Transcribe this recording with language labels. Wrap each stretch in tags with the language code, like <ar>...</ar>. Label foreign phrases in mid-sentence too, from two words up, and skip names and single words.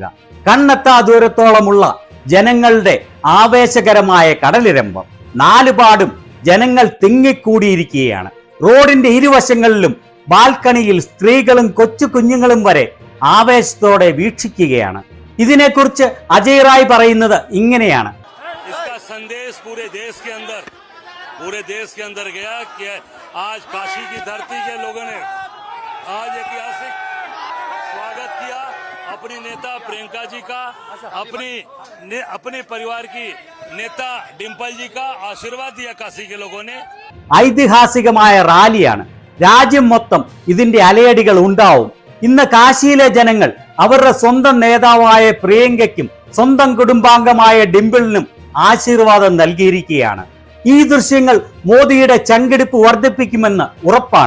<ml>കണ്ണെത്താ ദൂരത്തോളമുള്ള ജനങ്ങളുടെ ആവേശകരമായ കടലിരമ്പം. 4 പാടും ജനങ്ങൾ തിങ്ങിക്കൂടിയിരിക്കുകയാണ്. റോഡിന്റെ ഇരുവശങ്ങളിലും ബാൽക്കണിയിൽ സ്ത്രീകളും കൊച്ചു കുഞ്ഞുങ്ങളും വരെ ആവേശത്തോടെ വീക്ഷിക്കുകയാണ്. ഇതിനെക്കുറിച്ച് അജയ് റായ് പറയുന്നത് ഇങ്ങനെയാണ്.</ml> <hi>पूरे देश के अंदर गया कि आज काशी की धरती के लोगों ने आज ऐतिहासिक स्वागत किया अपनी नेता प्रियंका जी का, अपने परिवार की नेता डिम्पल जी का आशीर्वाद दिया काशी के लोगों ने.</hi> <ml>ഐതിഹാസികമായ റാലിയാണ്. രാജ്യം മൊത്തം ഇതിന്റെ അലയടികൾ ഉണ്ടാവും. ഇന്ന് കാശിയിലെ ജനങ്ങൾ അവരുടെ സ്വന്തം നേതാവായ പ്രിയങ്കയ്ക്കും സ്വന്തം കുടുംബാംഗമായ ഡിംപിളിനും ആശീർവാദം നൽകിയിരിക്കുകയാണ്. ഈ ദൃശ്യങ്ങൾ മോദിയുടെ ചങ്കിടിപ്പ് വർദ്ധിപ്പിക്കുമെന്ന് ഉറപ്പാണ്.</ml>